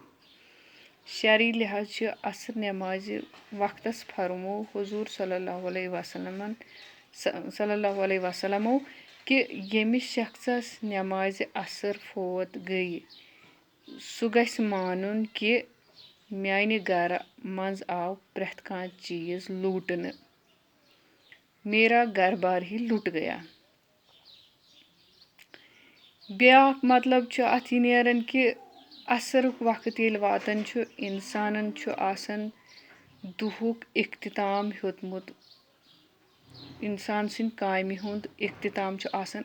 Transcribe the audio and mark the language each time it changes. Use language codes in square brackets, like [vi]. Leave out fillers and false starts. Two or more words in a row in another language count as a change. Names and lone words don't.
[ks] شرعی لحاظ چھِ عصر نٮ۪مازِ وقتس فرموو حضوٗر صلی اللہ علیہ وسلمو کہِ ییٚمِس شخصس نٮ۪مازِ عصر فوت گٔیہِ، سُہ گژھِ مانُن کہِ میانہِ گَرٕ منٛز آو پرٛٮ۪تھ کانٛہہ چیٖز لوٗٹنہٕ [ur] میرا گھر بار ہی لُٹ گیا. [ks] بیٛاکھ مطلب چھُ اَتھ یہِ نیران کہِ عصرُک وقت ییٚلہِ واتان چھُ اِنسانن چھُ آسان دُہُک اختتام ہیوٚتمُت اِنسان سٕنٛدِ کامہِ ہُنٛد اختتام چھُ آسان